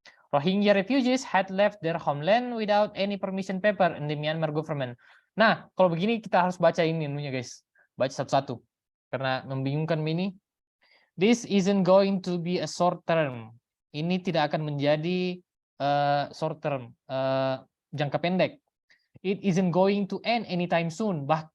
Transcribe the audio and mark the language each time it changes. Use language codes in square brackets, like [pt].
[en] Rohingya refugees had left their homeland without any permission paper in the Myanmar government. [id] Nah, kalau begini kita harus baca ini menunya guys. Baca satu-satu. Karena membingungkan ini. [en] This isn't going to be a short term. [id] Ini tidak akan menjadi short term, jangka pendek. [en] It isn't going to end anytime soon.